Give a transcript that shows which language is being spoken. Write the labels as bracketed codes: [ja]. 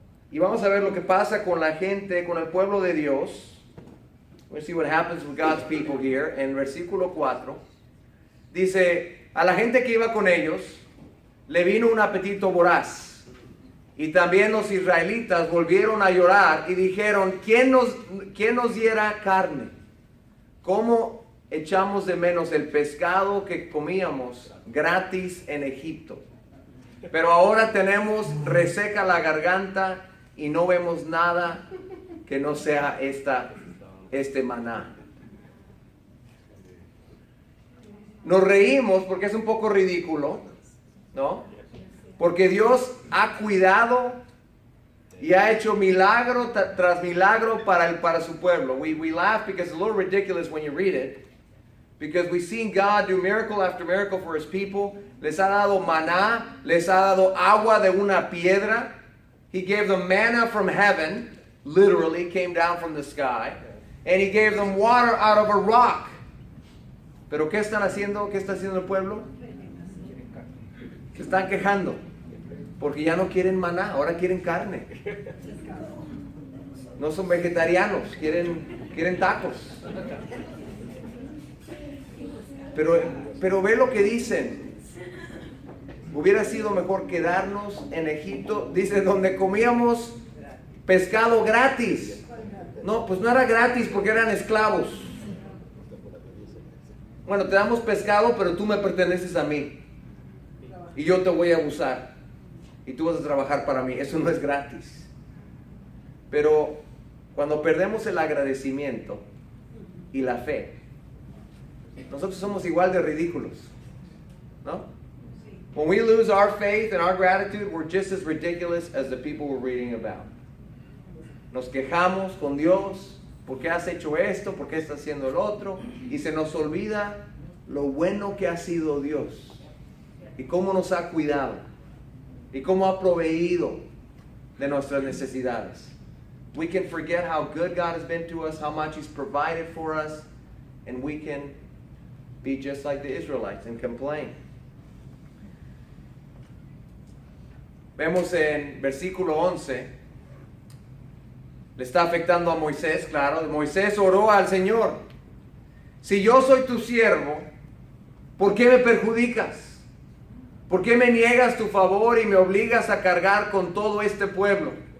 [es] Y vamos a ver lo que pasa con la gente, con el pueblo de Dios. [en] We're going to see what happens with God's people here. [es] En versículo 4, dice, a la gente que iba con ellos, le vino un apetito voraz. Y también los israelitas volvieron a llorar y dijeron, ¿quién nos diera carne? ¿Cómo echamos de menos el pescado que comíamos gratis en Egipto? Pero ahora tenemos reseca la garganta y no vemos nada que no sea este maná. Nos reímos porque es un poco ridículo, ¿no? Porque Dios ha cuidado Y ha hecho milagro tras milagro para su pueblo. [en] We laugh because it's a little ridiculous when you read it. Because we've seen God do miracle after miracle for His people. [es] Les ha dado maná, les ha dado agua de una piedra. [en] He gave them manna from heaven, literally came down from the sky. And He gave them water out of a rock. [es] Pero ¿qué están haciendo? ¿Qué está haciendo el pueblo? Se están quejando. Porque ya no quieren maná, ahora quieren carne. No son vegetarianos, quieren tacos. Pero ve lo que dicen. Hubiera sido mejor quedarnos en Egipto, dice, donde comíamos pescado gratis. No, pues no era gratis porque eran esclavos. Bueno, te damos pescado, pero tú me perteneces a mí. Y yo te voy a abusar. Y tú vas a trabajar para mí. Eso no es gratis. Pero cuando perdemos el agradecimiento y la fe, nosotros somos igual de ridículos, ¿no? [en] When we lose our faith and our gratitude, we're just as ridiculous as the people we're reading about. [es] Nos quejamos con Dios, ¿por qué has hecho esto? ¿Por qué estás haciendo el otro? Y se nos olvida lo bueno que ha sido Dios y cómo nos ha cuidado y cómo ha proveído de nuestras necesidades. [en] We can forget how good God has been to us, how much He's provided for us, and we can be just like the Israelites and complain. [es] Vemos en versículo 11, le está afectando a Moisés, claro. Moisés oró al Señor: si yo soy tu siervo, ¿por qué me perjudicas? ¿Por qué me niegas tu favor y me obligas a cargar con todo este pueblo?